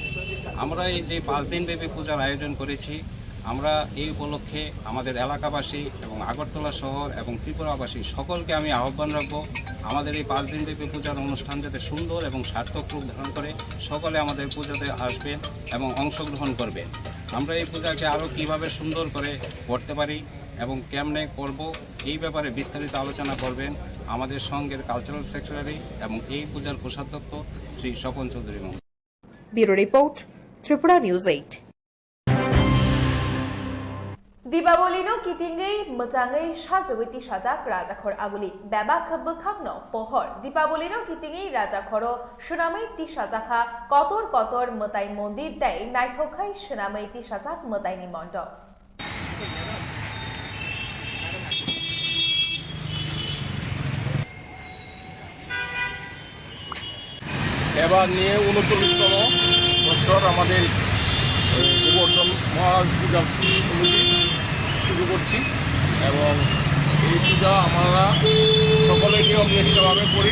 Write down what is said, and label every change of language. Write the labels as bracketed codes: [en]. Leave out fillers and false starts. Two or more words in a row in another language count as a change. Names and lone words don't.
[bn] আমরা এই যে 5 দিনব্যাপী পূজার আয়োজন করেছি, আমরা এই উপলক্ষে আমাদের এলাকাবাসী এবং আগরতলা শহর এবং ত্রিপুরাবাসী সকলকে আমি আহ্বান রাখব, আমাদের এই 5 দিনব্যাপী পূজার অনুষ্ঠান যাতে সুন্দর এবং সার্থক রূপ ধারণ করে সকলে আমাদের পুজোতে আসবেন এবং অংশগ্রহণ করবেন। আমরা এই পূজাকে আরও কীভাবে সুন্দর করে করতে পারি এবং কেমনে করব এই ব্যাপারে বিস্তারিত আলোচনা করবেন আমাদের সংঘের কালচারাল সেক্রেটারি এবং এই পূজার কোষাধ্যক্ষ শ্রী স্বপন চৌধুরী মহোদয়। ব্যুরো রিপোর্ট, ত্রিপুরা নিউজ 8। [trk] दीपावलीनो कितिंगै मोजाङै साजोगैति साजाक राजाखर आगुलि बेबाक बोखांनो पहर दीपावलीनो कितिंगै राजाखर सोनामै ति साजाखा कतर कतर मोताई मन्दिर दै नायथखाय सोनामै ति साजाक मोताइनि मण्डप [bn] এবার নিয়ে 39তম বছর আমাদের গোবর্ধন মহারাজ পূজা শুরু করছি এবং এই পূজা আমরা সকলে নিয়ম নিষ্ঠাভাবে করি।